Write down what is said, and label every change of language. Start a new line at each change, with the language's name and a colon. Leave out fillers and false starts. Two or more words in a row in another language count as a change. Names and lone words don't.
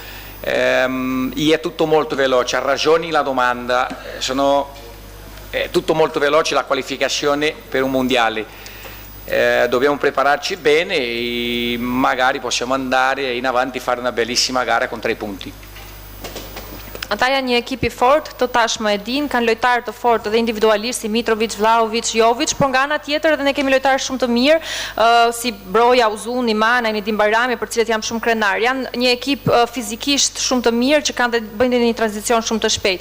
Italian: è tutto molto veloce, ha ragioni la domanda, è tutto molto veloce la qualificazione per un mondiale, dobbiamo prepararci bene e magari possiamo andare in avanti e fare una bellissima gara con 3 punti.
Albanian: Ata janë një ekip I fort, të tashmë e din, kanë lojtarë të fortë edhe individualisht si Mitrovic, Vlahovic, Jovic, por nga ana tjetër edhe ne kemi lojtarë shumë të mirë, si Broja, Uzuni, Mana, Nedim Barami, për cilët jam shumë krenar. Janë një ekip fizikisht shumë të mirë që kanë bëjnë një tranzicion shumë të shpejt.